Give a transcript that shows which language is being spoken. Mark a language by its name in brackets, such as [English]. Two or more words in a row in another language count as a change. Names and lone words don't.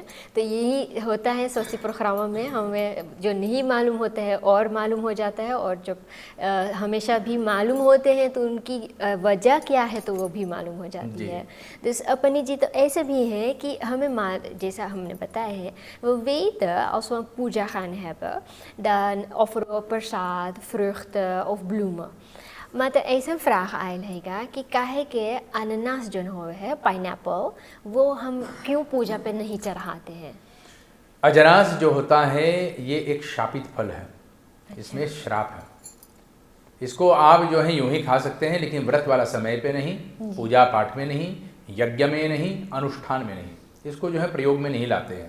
[Hindi] तो यही होता है स्वस्ति प्रोग्राम में, हमें जो नहीं मालूम होता है और मालूम हो जाता है, और जब हमेशा भी मालूम होते हैं तो उनकी वजह क्या है तो वो भी मालूम हो जाती है। तो पंडित जी, तो ऐसे भी है कि हमें जैसा हमने बताया है, वो [Dutch] weten als we een puja gaan hebben, dan offeren we prasad, vruchten of bloemen. Maar er is een vraag eigenlijk [Hindi] कि काहे के अनानास जो है पाइनएप्पल, वो हम क्यों पूजा पे नहीं चढ़ाते हैं? अजनास जो होता है ये एक शापित फल है। अच्छा। इसमें श्राप है। इसको आप जो है यूं ही खा सकते हैं, लेकिन व्रत वाला समय पे नहीं, पूजा पाठ में नहीं, यज्ञ में नहीं, अनुष्ठान में नहीं, इसको जो है प्रयोग में नहीं लाते हैं।